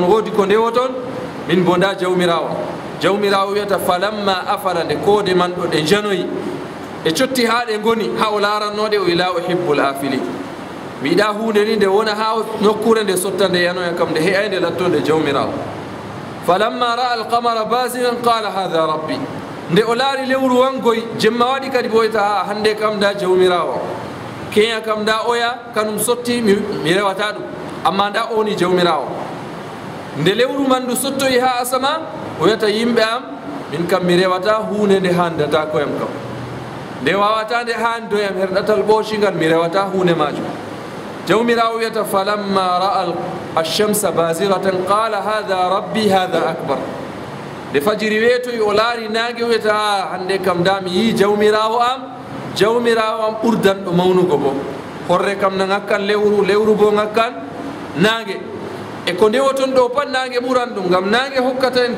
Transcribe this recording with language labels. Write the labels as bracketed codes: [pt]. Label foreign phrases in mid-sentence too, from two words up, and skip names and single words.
[ff] woodi ko ndewo toon min bo nda jawmirawo wiyata [ar] فلما أفل [ff] nde koode man ɗo ɗe janoyi e cotti ha ɗe goni ha o larannoɗe o [ar] لا أحب الآفلين [ff] mi yiɗa hunde ni nde wona ha nokkure nde sotta nde yanoya kam nde heƴay nde lattonde jawmirawo [ar] فلما رأى القمر بازغا قال هذا ربي [ff] nde o laari lewru wangoy jemma waɗi kadi boyta ha hande kam da jawmirawo keya kam da oya kanum sotti mi rewata ɗum amma da oni jawmirawo nde lewru man ndu sottoyi ha asama o wiyata yimɓe am min kam mi rewata hunde nde handata koyam kam nde wawata nde handoyam herɗatal ɓoocingal mi rewata hunde majum jawmirawo wiyata [ar] فلما رأى الشمس بازغة قال هذا ربي هذا أكبر [ff] nde fajiri weetoyi o laari naage o wiyata hande kam da mi yi jawmirawo am ɓurdanɗo mawnugo bo horre kam na ngakkan lewru bo ngakkan naage e ko ndewoton ɗo pat naage ɓuran ɗum ngam naage hokkata en ko